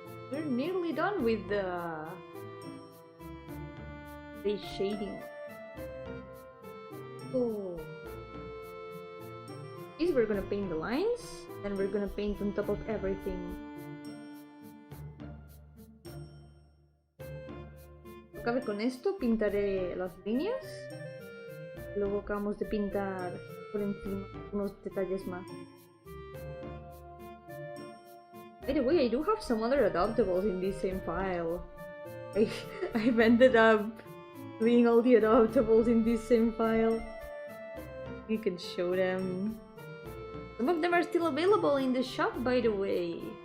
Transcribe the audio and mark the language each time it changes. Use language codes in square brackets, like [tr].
[en] We're nearly done with the shading. Oh. Is we're gonna paint the lines, then we're gonna paint on top of everything. [es] Acabe con esto, pintaré las líneas. Luego acabamos de pintar por encima unos detalles más. [en] By the way, I do have some other adoptables in this same file. I've ended up doing all the adoptables in this same file. You can show them. Some of them are still available in the shop, by the way.